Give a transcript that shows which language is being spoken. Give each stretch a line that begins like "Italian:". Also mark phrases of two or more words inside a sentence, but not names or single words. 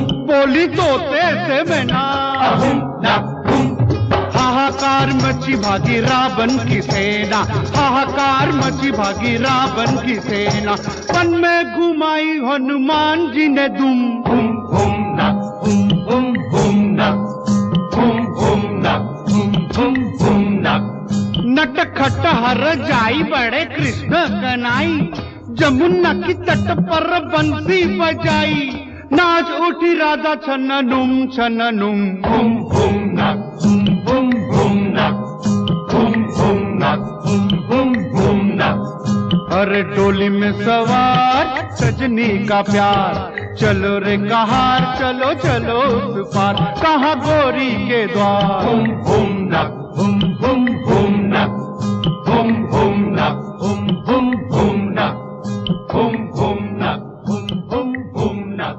Hindi: बोली तोते से मैना।
English: Ahum, knock, boom.
Hindi: हाहाकार मची भागी रावण की सेना, हाहाकार मची भागी रावण की सेना। वन में घुमाई हनुमान जी ने दुम।
English: Boom boom knock, boom boom boom knock. Boom boom knock, boom boom boom knock.
Hindi: नटखट हर जाई बड़े कृष्ण कनाई, जमुना की तट पर बंसी बजाई। नाच उठी राधा छननुम छननुम।
English: Boom boom knock, boom boom boom knock. Boom boom knock, boom boom boom knock.
Hindi: अरे डोली में सवार सजनी का प्यार, चलो रे कहार चलो चलो उस पार। कहाँ गोरी के द्वार।
English: Boom boom knock, boom boom boom knock. Boom boom knock, boom boom boom knock. Boom boom knock, boom boom boom knock.